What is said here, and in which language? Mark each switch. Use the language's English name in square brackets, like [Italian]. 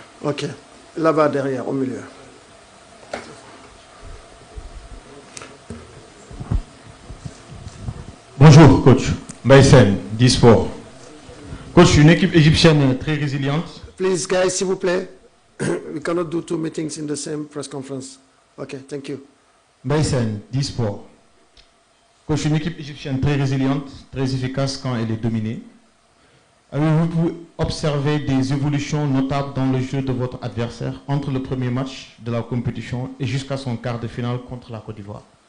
[French] Ok. Là-bas derrière, au milieu. Bonjour coach. Mbaïsen, Disport. Coach, une équipe égyptienne très résiliente. [English] Please, guys, [French] s'il vous plaît. [English] We cannot do two meetings in the same press conference. Okay, thank you. [French] Mbaïsen, Disport. Coach, une équipe égyptienne très résiliente, très efficace quand elle est dominée. Avez-vous observé des évolutions notables dans le jeu de votre adversaire entre le premier match de la compétition et jusqu'à son quart de finale contre la Côte d'Ivoire?